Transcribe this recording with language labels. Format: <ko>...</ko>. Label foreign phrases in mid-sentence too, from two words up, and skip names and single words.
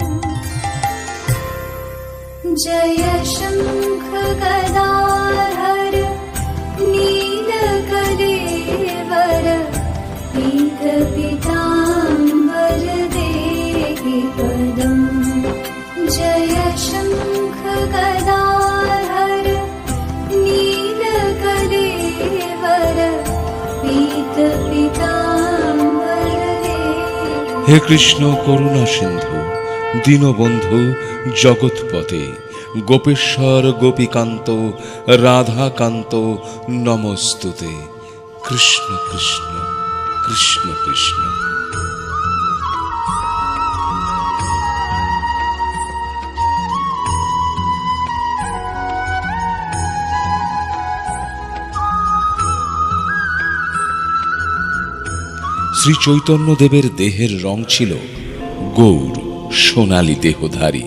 <sa>जय शङ्ख गदाधर नीलकलेवर पीतपीताम्बर देहि पदम्। जय शङ्ख गदाधर नीलकलेवर पीतपीताम्बर देहि। হে কৃষ্ণ করুণা সিন্ধু দীনবন্ধু জগৎপতে গোপেশ্বর গোপীকান্ত রাধাকান্ত নমস্তুতে। কৃষ্ণ কৃষ্ণ কৃষ্ণ কৃষ্ণ।</sa> <bn>শ্রী চৈতন্যদেবের দেহের রং ছিল গৌর সোনালী দেহধারী।</bn>